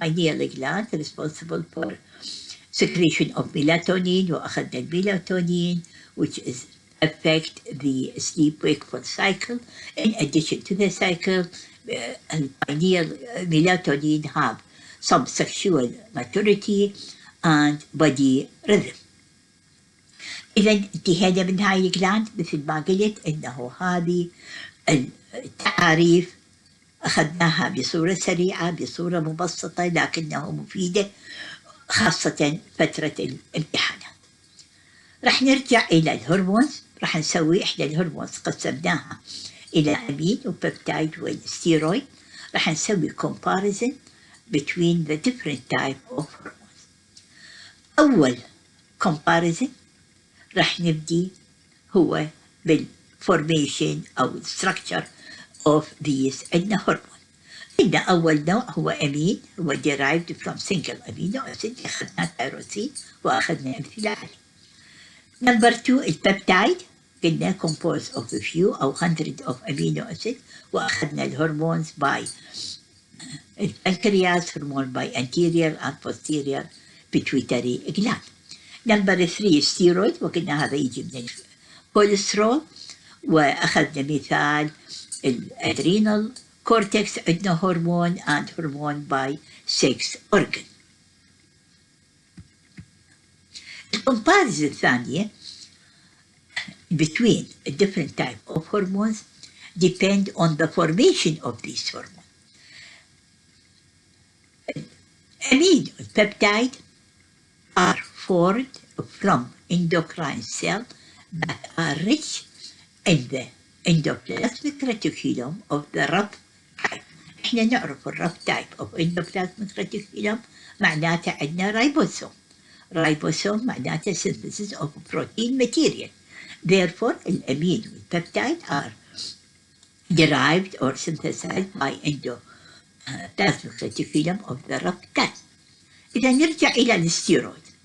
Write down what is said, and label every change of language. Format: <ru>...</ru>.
<en>pineal gland responsible for secretion of melatonin,</en> <ar>وأخذنا</ar> <en>melatonin which is affect the sleep-wakeful cycle. In addition to the cycle, pineal melatonin have some sexual maturity and body rhythm.</en> <ar>إذا انتهينا من هاي الجلاند مثل ما قلت إنه هذه التعاريف أخذناها بصورة سريعة بصورة مبسطة لكنها مفيدة خاصة فترة الامتحانات. رح نرجع إلى الهرمونز. رح نسوي إحدى الهرمونز قسمناها إلى أمين وبيبتايد والستيرويد. رح نسوي</ar> <en>comparison between the different type of hormones.</en> <ar>أول comparison رح نبدي هو بالformation أو</ar> <en>structure of these hormones.</en> <ar>عندنا أول نوع هو أمين هو</ar> <en>derived from single amino acid.</en> <ar>أخذنا تيروسين وأخذنا أمثلة عليه.</ar> <en>Number 2</en> <ar>البيبتايد قلنا</ar> <en>composed of a few أو 100 of amino acid</en> <ar>وأخذنا الهرمونز</ar> <en>by</en> <ar>البنكرياس هرمون</ar> <en>by anterior and posterior pituitary gland.</en> <ar>Number 3 steroid وقلنا هذا يجي من الكوليسترول وأخذنا مثال الادرينال كورتكس عندنا هرمون and هرمون</ar> <en>by sex organ.</en> <ar>الكومباريزن الثانية</ar> <en>between a different type of hormones depend on the formation of these hormones. Amino peptide are formed from endocrine cells that are rich in the endoplasmic reticulum of the rough type.</en> <ar>احنا نعرف الروugh</ar> <en>type of endoplasmic reticulum</en> <ar>معناته عندنا رايبوسوم</ar> <en>ribosome</en> <ar>معناته</ar> <en>synthesis of protein material. Therefore,</en> <ar>الأمين والبيبتايد</ar> <en>are derived or synthesized by endoplasmic reticulum of the rat.</en> <ar>إذا نرجع إلى الستيرويد.</ar>